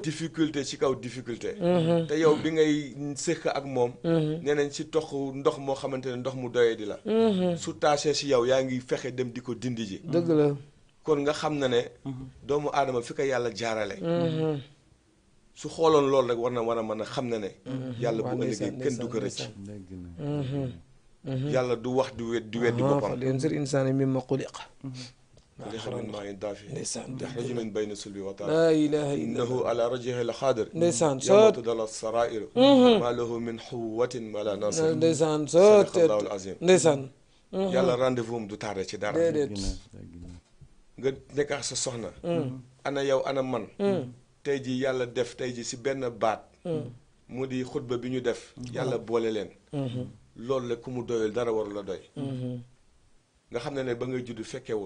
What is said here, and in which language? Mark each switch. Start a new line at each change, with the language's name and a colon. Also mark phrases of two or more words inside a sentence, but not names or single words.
Wolof: difficulté ci kaw difficulté te yow bi ngay sëkk ak moom nee nañ si tox ndox moo xamante ne ndox mu doyee di la su taasee si yow yaa ngi fexe dem di ko dindi ji dëgg la kon nga xam na ne doomu aadama fi ko yàlla jaarale su xooloon loolu rek war na war a mën a xam na ne yàlla bu ëllëgee kenn du ko rëcc yàlla du wax di weddi boppam
Arabic: فلينظر الإنسان مم خلق خلق من ماء دافئ
Wolof: ndeysaan
Arabic: يخرج من بين الصلب والترائب لا إله إلا إنه على رجعه لقادر
Wolof: ndeysaan
Arabic: يوم
Wolof: soot
Arabic: تبلى السرائر ما له من قوة ولا ناصر
Wolof: ndeysaan soot
Arabic: صدق الله العظيم
Wolof: ndeysaan yàlla rendez-vous am du tardé ci dara déedéet nga nekk ak sa soxna ana yow ana man tey ji yàlla def tey ji si benn baat mu di xutba bi ñu def yàlla boole leen loolu la ku mu doyul dara waru la doy nga xam ne ba ngay judd fekkewul